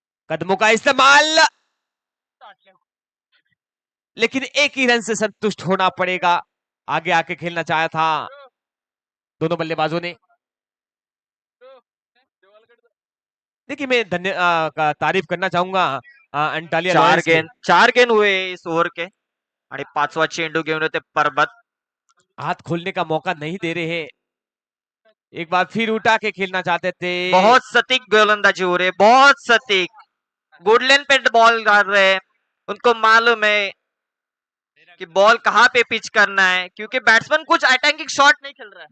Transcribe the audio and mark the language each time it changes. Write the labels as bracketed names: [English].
[Hindi] कदमों का इस्तेमाल, लेकिन एक ही रन से संतुष्ट होना पड़ेगा. आगे आके खेलना चाहा था दोनों बल्लेबाजों ने. देखिए, मैं तारीफ करना चाहूंगा अंटालिया. 4 गेंद हुए इस ओव्हर के. [Marathi] आणि 5वा चेंडू घेऊन येते पर्वत. [Hindi] हाथ खोलने का मौका नहीं दे रहे हैं. एक बार फिर उठा के खेलना चाहते थे. बहुत सटीक गोलंदाजी हो रही है, बहुत सटीक. गुडलैंड पे बॉल डाल रहे हैं. उनको मालूम है कि बॉल कहाँ पे पिच करना है, क्योंकि बैट्समैन कुछ अटैकिंग शॉट नहीं खेल रहा है।